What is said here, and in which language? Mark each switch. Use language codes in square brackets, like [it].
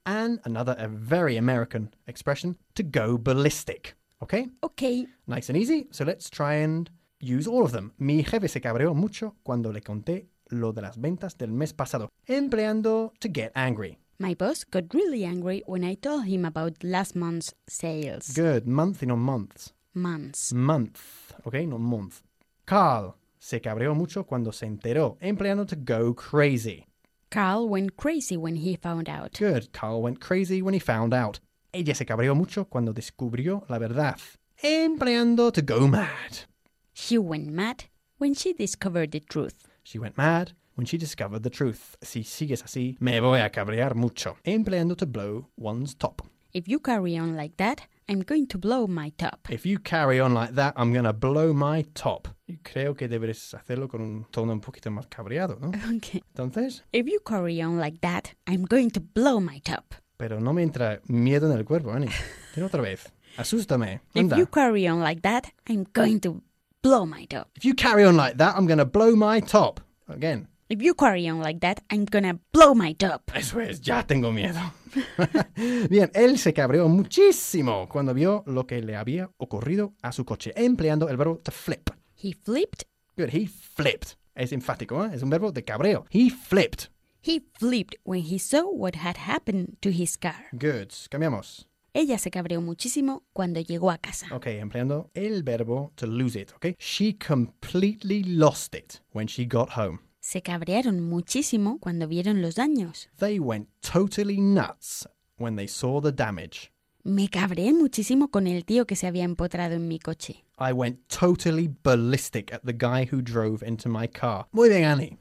[en] And another, a very American expression, to go ballistic. Okay? Okay. Nice and easy. So let's try and use all of them. [es] Mi jefe se cabreó mucho cuando le conté lo de las ventas del mes pasado. Empleando [en] to get angry. My boss got really angry when I told him about last month's sales. Good. Monthly, not months. Months. Month. Okay, not month. [es] Carl se cabreó mucho cuando se enteró. Empleando [en] to go crazy. Carl went crazy when he found out. Good. Carl went crazy when he found out. [es] Ella se cabreó mucho cuando descubrió la verdad. Empleando [en] to go mad. She went mad when she discovered the truth. She went mad when she discovered the truth. [es] Si sigues así, me voy a cabrear mucho. Empleando [en] to blow one's top. If you carry on like that, I'm going to blow my top. If you carry on like that, I'm going to blow my top. [es] Yo creo que deberías hacerlo con un tono un poquito más cabreado, ¿no? [en] Okay. [es] Entonces. [en] If you carry on like that, I'm going to blow my top. [es] Pero no me entra miedo en el cuerpo, Ani. Dilo otra vez. Asústame. Anda. [en] If you carry on like that, I'm going to blow my top. If you carry on like that, I'm going to blow my top. Again. If you carry on like that, I'm going to blow my top. [es] Eso es, ya tengo miedo. Bien, él se cabreó muchísimo cuando vio lo que le había ocurrido a su coche, empleando el verbo [en] to flip. He flipped. Good, he flipped. [es] Es enfático, ¿eh? Es un verbo de cabreo. [en] He flipped. He flipped when he saw what had happened to his car. Good. [es] Cambiamos. Ella se cabreó muchísimo cuando llegó a casa. [en] Okay, [es] empleando el verbo [en] to lose it, okay? She completely lost it when she got home. [es] Se cabrearon muchísimo cuando vieron los daños. [en] They went totally nuts when they saw the damage. [es] Me cabreé muchísimo con el tío que se había empotrado en mi coche. [en] I went totally ballistic at the guy who drove into my car. [es] Muy bien, [en] Annie.